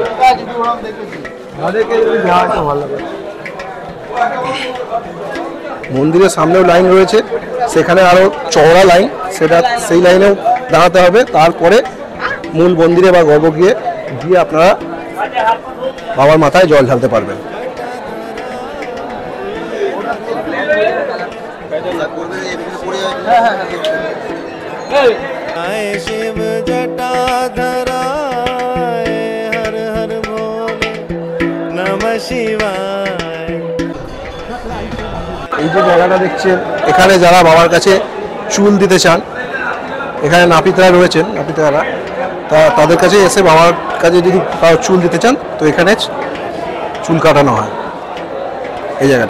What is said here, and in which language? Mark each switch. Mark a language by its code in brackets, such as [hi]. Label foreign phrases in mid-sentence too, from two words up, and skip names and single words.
[bn] মন্দিরের সামনেও লাইন রয়েছে, সেখানে আরো চওড়া লাইন, সেই লাইনেও দাঁড়াতে হবে। তারপরে মূল মন্দিরে বা গর্ভগৃহে গিয়ে আপনারা বাবার মাথায় জল ঢালতে পারবেন। [hi] शिव जटाधराय, हर हर भोले नमः शिवाय। [bn] এই যে জায়গাটা দেখছেন, এখানে যারা বাবার কাছে চুল দিতে চান, এখানে নাপিতরা রয়েছেন, নাপিতরা তাদের কাছে এসে বাবার কাছে যদি চুল দিতে চান তো এখানে চুল কাটানো হয় এই জায়গাটা।